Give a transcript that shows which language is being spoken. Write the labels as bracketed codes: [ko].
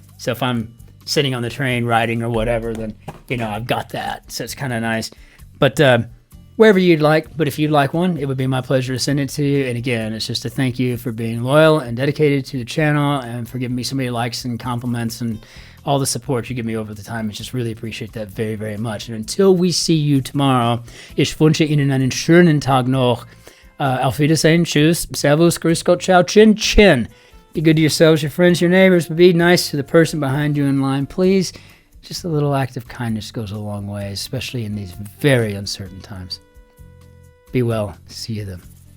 [en] So if I'm sitting on the train riding or whatever, then, I've got that. So it's kind of nice. But wherever you'd like. But if you'd like one, it would be my pleasure to send it to you. And again, it's just a thank you for being loyal and dedicated to the channel and for giving me so many likes and compliments and all the support you give me over the time. I just really appreciate that very, very much. And until we see you tomorrow, [de] ich wünsche Ihnen einen schönen Tag noch. Auf Wiedersehen, tschüss, servus, grüß Gott, ciao, Cin-Cin. [en] Be good to yourselves, your friends, your neighbors, but be nice to the person behind you in line, please. Just a little act of kindness goes a long way, especially in these very uncertain times. Be well. See you then.